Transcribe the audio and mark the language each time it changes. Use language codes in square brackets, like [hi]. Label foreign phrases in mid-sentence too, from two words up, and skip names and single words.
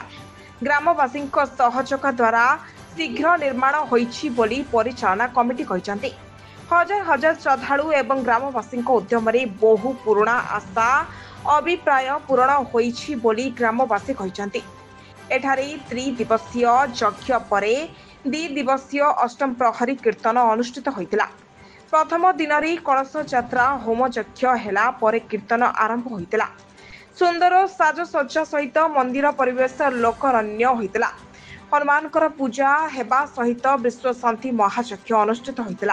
[or] ଗ୍ରାମବାସୀ ସହଯୋଗ ଦ୍ୱାରା ଶୀଘ୍ର ନିର୍ମାଣ ହୋଇଛି ବୋଲି ପରିଚାଳନା କମିଟି କହିଛନ୍ତି। ହଜାର ହଜାର ଶ୍ରଦ୍ଧାଳୁ ଏବଂ ଗ୍ରାମବାସୀ ଉଦ୍ୟମ ବହୁ ପୁରୁଣା ଆଶା ଅଭିପ୍ରାୟ ପୂରଣ ହୋଇଛି ବୋଲି ଗ୍ରାମବାସୀ କହିଛନ୍ତି। ଏଠାରେ ତ୍ରିଦିବସୀୟ ଯଜ୍ଞ ପରେ ଦ୍ୱିଦିବସୀୟ ଅଷ୍ଟମ ପ୍ରହରୀ କୀର୍ତ୍ତନ ଅନୁଷ୍ଠିତ ହୋଇଥିଲା। ପ୍ରଥମ ଦିନ କଳସ ଯାତ୍ରା ହୋମ ଯଜ୍ଞ ହେଲା ପରେ କୀର୍ତ୍ତନ ଆରମ୍ଭ ହୋଇଥିଲା। ସୁନ୍ଦର ସାଜସଜ୍ଜା ସହିତ ମନ୍ଦିର ପରିବେଶ ଲୋକାରଣ୍ୟ ହୋଇଥିଲା। ହନୁମାନଙ୍କର ପୂଜା ହେବା ସହିତ ବିଶ୍ୱ ଶାନ୍ତି ମହାଯଜ୍ଞ ଅନୁଷ୍ଠିତ ହୋଇଥିଲା।